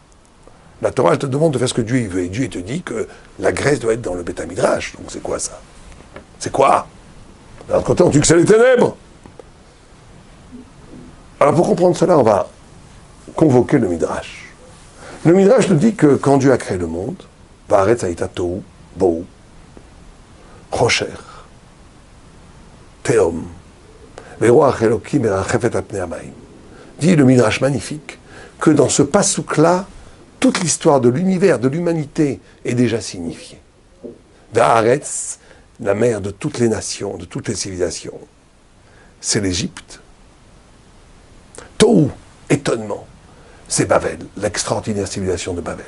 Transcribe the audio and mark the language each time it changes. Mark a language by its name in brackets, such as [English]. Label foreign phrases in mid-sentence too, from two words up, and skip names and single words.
[French] La Torah, elle te demande de faire ce que Dieu veut. Et Dieu te dit que la Grèce doit être dans le [Hebrew] בית מדרש. [French] Donc c'est quoi ça? C'est quoi? D'un autre côté, on dit que c'est les ténèbres. Alors pour comprendre cela, on va convoquer le Midrash. Le Midrash nous dit que quand Dieu a créé le monde, [Hebrew] והארץ היתה תהו בהו, חושך, תהום, ורוח אלהים מרחפת על פני המים. [French] Dit le Midrash magnifique que dans ce passouk-là, toute l'histoire de l'univers, de l'humanité est déjà signifiée. Va'aretz, la mère de toutes les nations, de toutes les civilisations, c'est l'Égypte. Tohu, étonnement, c'est Babel, l'extraordinaire civilisation de Babel.